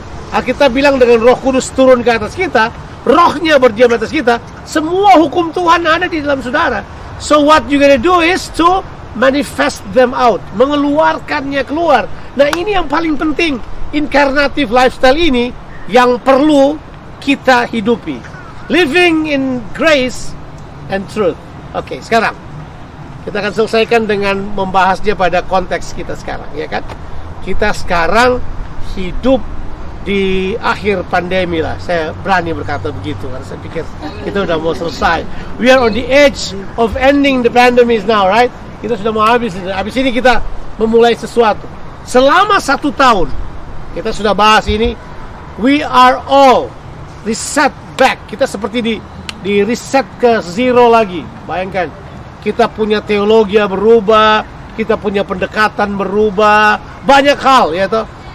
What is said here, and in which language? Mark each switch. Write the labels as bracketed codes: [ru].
[id] Kita bilang dengan Roh Kudus turun ke atas kita, Rohnya berdiam di atas kita, semua hukum Tuhan ada di dalam saudara. [en] So what you gonna do is to manifest them out, [id] mengeluarkannya keluar. Nah, ini yang paling penting. Incarnative lifestyle ini yang perlu kita hidupi. [en] Living in grace and truth. [id] Oke, sekarang kita akan selesaikan dengan membahasnya pada konteks kita sekarang, ya kan? Kita sekarang hidup di akhir pandemi lah. Saya berani berkata begitu karena saya pikir kita udah mau selesai. [en] We are on the edge of ending the pandemic now, right? [id] Kita sudah mau habis. Habis ini kita memulai sesuatu. Selama 1 tahun kita sudah bahas ini. [en] We are all reset back. [id] Kita seperti di reset ke zero lagi. Bayangkan, kita punya teologi berubah, kita punya pendekatan berubah, banyak hal ya toh.